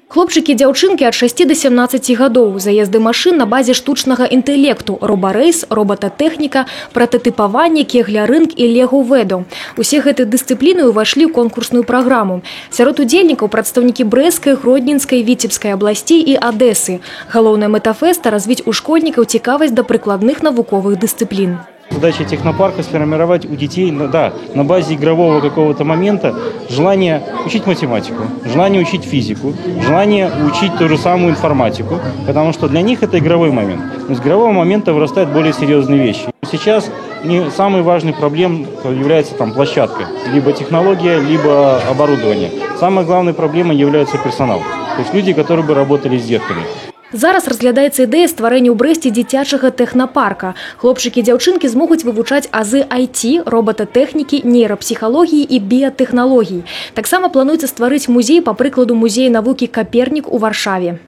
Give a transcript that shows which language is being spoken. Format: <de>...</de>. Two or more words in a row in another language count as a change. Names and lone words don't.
<be>Хлопчыкі і дзяўчынкі ад 6 до 17 гадоў, заезды машын на базе штучнага інтэлекту, робарэйс, роботатэхніка, прататыпаванне, кеглярынг і легу-веду. Усе гэтыя дысцыпліны ўвайшлі ў конкурсную праграму. Сярод удзельнікаў прадстаўнікі Брэсцкай, Гродненскай, Віцебскай абласцей і Адэсы. Галоўная мэта фэста – развіць у школьнікаў цікавасць да прыкладных навуковых дысцыплін.</be> <ru>Задача технопарка – сформировать у детей на базе игрового какого-то момента желание учить математику, желание учить физику, желание учить ту же самую информатику, потому что для них это игровой момент. Но из игрового момента вырастают более серьезные вещи. Сейчас самой важной проблемой является площадка, либо технология, либо оборудование. Самой главной проблемой является персонал, то есть люди, которые бы работали с детками.</ru> <be>Зараз разглядаецца ідэя стварэння ў Брэсце дзіцячага тэхнапарка. Хлопчыкі і дзяўчынкі змогуць вывучаць азы IT, роботатэхнікі, нейрапсіхалогіі і біятэхналогій. Таксама плануецца стварыць музей па прыкладу музея навукі «Капернік» у Варшаве.</be>